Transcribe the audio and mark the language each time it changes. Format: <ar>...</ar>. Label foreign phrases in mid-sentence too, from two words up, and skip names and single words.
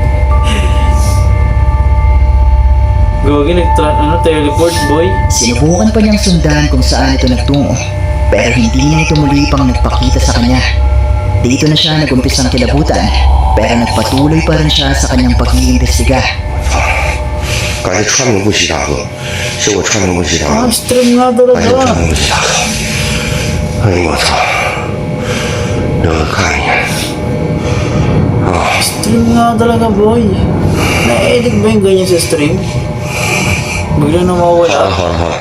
<en>Gogi, teleport, boy.</en> <tl>Sinubukan pa niyang sundan kung saan ito nagtungo, pero hindi na ito muli pang nagpakita sa kanya. Dito na siya nag-umpisang kilabutan, pero nagpatuloy pa rin siya sa kanyang pag-iimbestiga.</tl> <zh>感觉川名不齐大哥，是我川名不齐大 Ah, 哥，</zh> <tl>stream nga</tl> <zh>感觉</zh> <tl>talaga.</tl> <zh>川名不齐大哥。哎呦我操！让我看一眼。</zh> <tl>Stream nga talaga, boy. Na-edit ba yung ganyan sa stream? Bigla na</tl> <zh>好了</zh> <tl>mawala.</tl> <zh>好了好了，</zh>